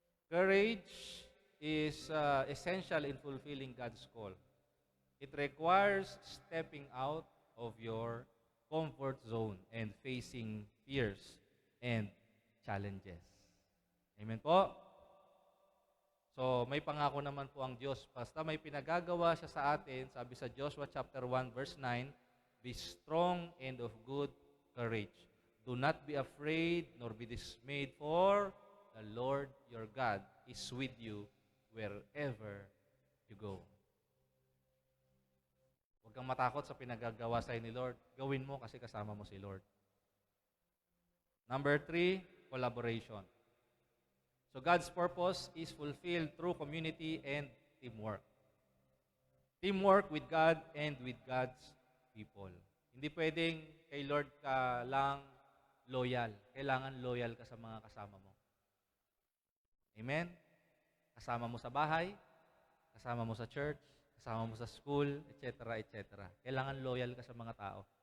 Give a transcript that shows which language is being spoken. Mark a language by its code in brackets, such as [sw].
[en] Courage is essential in fulfilling God's call. It requires stepping out of your comfort zone and facing fears and challenges. [tl] Amen po? So, may pangako naman po ang Diyos. Basta may pinagagawa siya sa atin, sabi sa Joshua chapter 1 verse 9, [en] be strong and of good courage. Do not be afraid nor be dismayed, for the Lord your God is with you wherever you go. [tl] Huwag kang matakot sa pinagagawa sa'yo ni Lord. Gawin mo kasi kasama mo si Lord. Number 3, collaboration. [en] So God's purpose is fulfilled through community and teamwork. Teamwork with God and with God's people. [tl] Hindi pwedeng kay Lord ka lang loyal. Kailangan loyal ka sa mga kasama mo. Amen? Kasama mo sa bahay, kasama mo sa church, kasama mo sa school, etc., etc. Kailangan loyal ka sa mga tao.